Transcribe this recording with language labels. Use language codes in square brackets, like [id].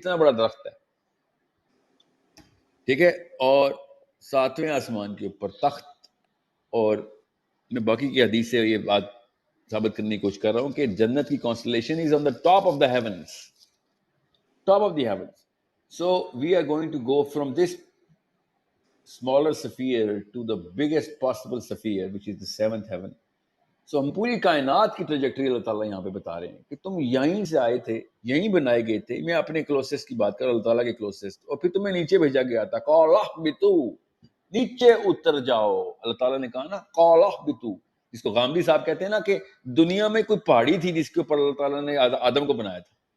[ur] اتنا بڑا درخت ہے, ٹھیک ہے, اور 7ویں آسمان کے اوپر تخت. اور میں باقی کی حدیث سے یہ بات ثابت کرنے کی کوشش کر رہا ہوں کہ جنت کی constellation [en] Is on the top of the heavens, top of the heavens. So we are going to go from this smaller sphere to the biggest possible sphere, which is the 7th heaven. [ur] So ہم پوری کائنات کی trajectory اللہ تعالیٰ یہاں پہ بتا رہے ہیں کہ تم یہیں سے آئے تھے, یہیں بنائے گئے تھے. میں اپنے کلوسسٹ کی بات کر رہا ہوں, اللہ تعالیٰ کے کلوسسٹ, اور پھر تمہیں نیچے بھیجا گیا تھا. [ar] قَالَ اهْبِطُوا, [ur] نیچے اتر جاؤ. اللہ تعالیٰ نے کہا نا [ar] قَالَ اهْبِطُوا, [ur] جس کو غامدی صاحب کہتے ہیں نا کہ دنیا میں کوئی پہاڑی تھی جس کے اوپر اللہ تعالیٰ نے آدم کو بنایا تھا.